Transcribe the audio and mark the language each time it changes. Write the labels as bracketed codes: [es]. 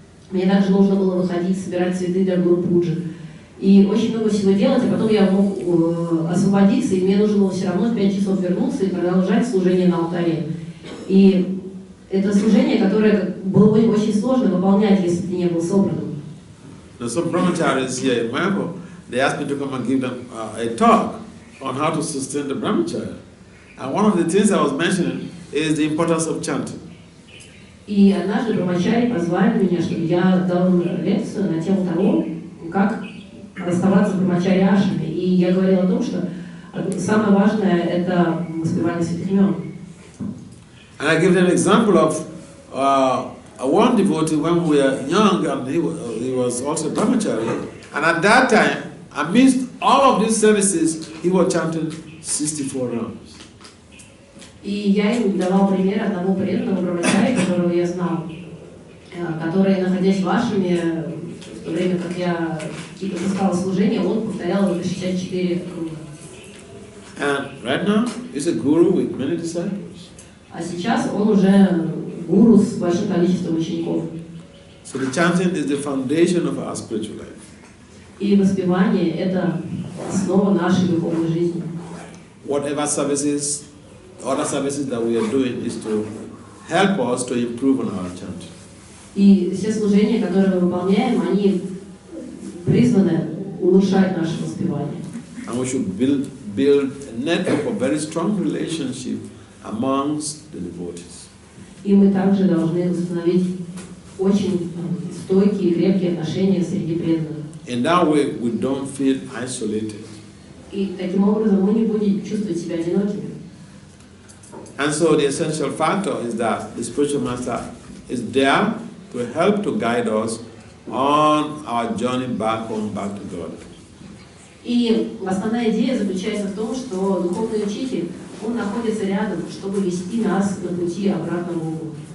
[ru] Мне также нужно было выходить, собирать цветы для Гуру Пуджи. И очень много всего делать, а потом я мог освободиться, и мне нужно было все равно в 5 часов вернуться и продолжать служение на алтаре. И это служение, которое было очень сложно выполнять, если ты не был собранным. [en] Some brahmacharis here in Mayapur, they asked me to come and give them a talk on how to sustain the brahmacharya. And one of the things I was mentioning is the importance of chanting. [ru] И однажды брамачари позвали меня, чтобы я дал им лекцию на тему того, как расставаться с брамачари-ашами. И я говорила о том, что самое важное – это воспевание святых имен. [en] And I give them an example of one devotee when we were young, and he was also a brahmachari. And at that time, amidst all of these services, he was chanting 64 rounds. [ru] И я им давал пример одного преданного брамачари, которого я знал, который, находясь в ашраме, в то время как я какие-то таскала служения, он повторял это 64 круга. [en] And right now, he's a guru with many disciples. [ru] А сейчас он уже гуру с большим количеством учеников. [en] So the chanting is the foundation of our spiritual life. [ru] И воспевание – это основа нашей духовной жизни. [en] Whatever services, other services that we are doing is to help us to improve on our chanting. [ru] И все служения, которые мы выполняем, они призваны улучшать наше воспевание. [en] And we should build a network of very strong relationship amongst the devotees. [ru] И мы также должны установить очень стойкие и крепкие отношения среди преданных. [en] In that way, we don't feel isolated. [ru] И таким образом мы не будем чувствовать себя одинокими. [en] And so the essential factor is that the spiritual master is there to help to guide us on our journey back home, back to God. [ru] И основная идея заключается в том, что духовный учитель, он находится рядом, чтобы вести нас на пути обратно к Богу.